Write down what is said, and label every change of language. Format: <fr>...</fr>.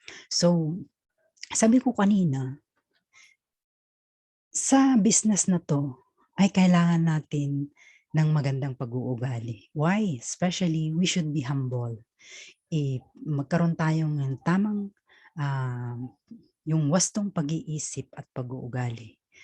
<tl>So, sabi ko kanina, sa business na to ay kailangan natin ng magandang pag-uugali.</tl> <en>Why? Especially, we should be humble.</en> <tl>Magkaroon tayong ng tamang yung wastong pag-iisip at pag-uugali.</tl>